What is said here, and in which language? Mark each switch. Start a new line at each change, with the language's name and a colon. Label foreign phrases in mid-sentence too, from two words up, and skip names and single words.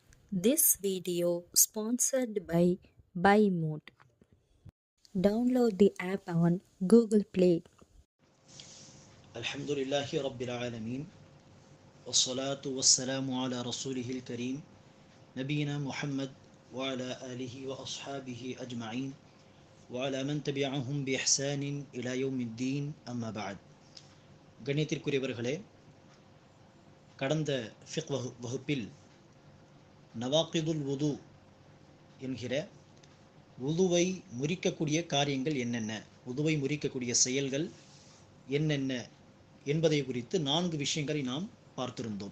English: This video sponsored by BuyMode. Download the app on Google Play.
Arabic: الحمد لله رب العالمين والصلاة والسلام على رسوله الكريم نبينا محمد وعلى آله وأصحابه أجمعين وعلى من تبعهم بإحسان إلى يوم الدين أما بعد
Tamil: கண்ணியத்திற்குரியவர்களே, கடந்த ஃபிக் வகுப்பில்
Arabic: نواقض الوضوء
Tamil: என்கிற உதுவை முறிக்கக்கூடிய காரியங்கள் என்னென்ன, உதுவை முறிக்கக்கூடிய செயல்கள் என்னென்ன என்பதை குறித்து 4 விஷயங்களை நாம் பார்த்திருந்தோம்.